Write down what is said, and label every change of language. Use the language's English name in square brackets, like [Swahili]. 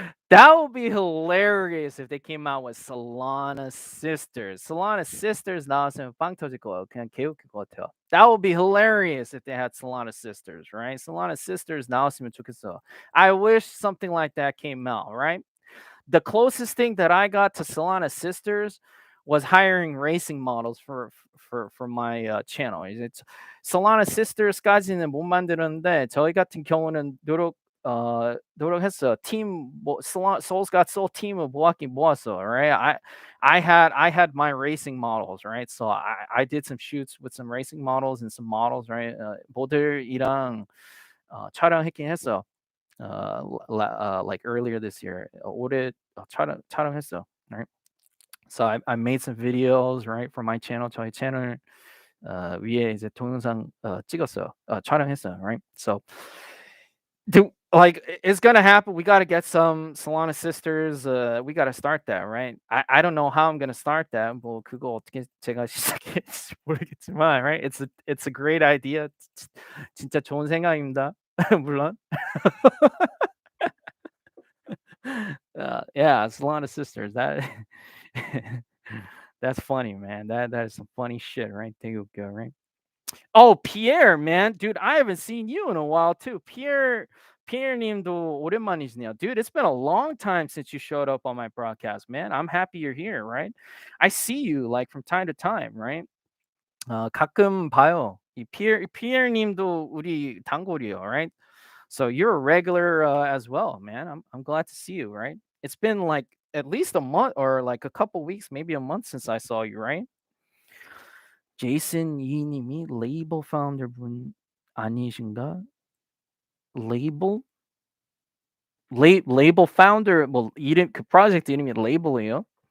[English] That would be hilarious if they came out with Solana Sisters. [Korean] Solana Sisters 나왔으면 빵 터질 거예요. 그냥 개웃길 것 같아요. [English] That would be hilarious if they had Solana Sisters, right? [Korean] Solana Sisters 나왔으면 좋겠어. [English] I wish something like that came out, right? The closest thing that I got to Solana Sisters was hiring racing models for my channel. [Korean] It's Solana Sisters까지는 못 만들었는데 저희 같은 경우는 노력했어. 팀 뭐 Souls Got Soul 팀을 모았긴 모았어. [English] Right? I had my racing models, right? So I did some shoots with some racing models and some models, right? [Korean] 모델이랑 촬영했긴 했어. [English] Like earlier this year. [Korean] 올해 촬영했어. [English] Right? So I made some videos, right, for my channel. [Korean] 저희 채널 위에 이제 동영상 찍었어요. 촬영했어요, right? [English] So it's gonna happen. We gotta get some Solana sisters. We gotta start that, right? I don't know how I'm gonna start that. [Korean] 뭐 그거 어떻게 제가 시작할지 모르겠지만, right? [English] It's a great idea. [Korean] 진짜 좋은 생각입니다. 물론. [English] Yeah, Solana sisters. That that's funny, man. That is some funny shit, right? There you go, right? Oh, Pierre, man, dude, I haven't seen you in a while too. [Korean] Pierre님도 오랜만이시네요. [English] Dude, it's been a long time since you showed up on my broadcast, man. I'm happy you're here, right? I see you like from time to time, right? [Korean] 가끔 봐요. 이 Pierre님도 우리 단골이에요, right? [English] So you're a regular as well, man. I'm glad to see you, right? It's been like at least a month or like a couple weeks, maybe a month since I saw you, right? [Korean] 제이슨 이님이 레이블 파운더 분 아니신가? 레이블? 레이블 파운더 뭐 이름 그 프로젝트 이름이 레이블이에요?